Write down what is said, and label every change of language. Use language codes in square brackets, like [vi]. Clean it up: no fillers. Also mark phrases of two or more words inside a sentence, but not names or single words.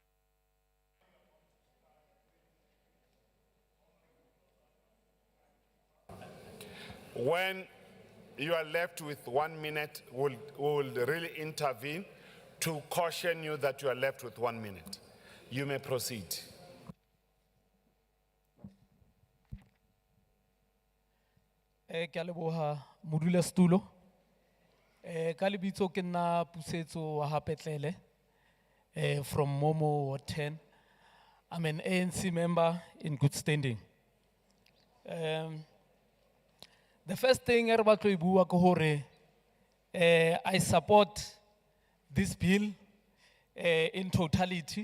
[en] When you are left with 1 minute, we'll really intervene to caution you that you are left with 1 minute. You may proceed. [st] Ke a leboha modulasetulo. Ka lebitso ke nna Pusetso wa Hapetlele from Momo Ward 10. [en] I'm an ANC member in good standing. The first thing I support this bill in totality.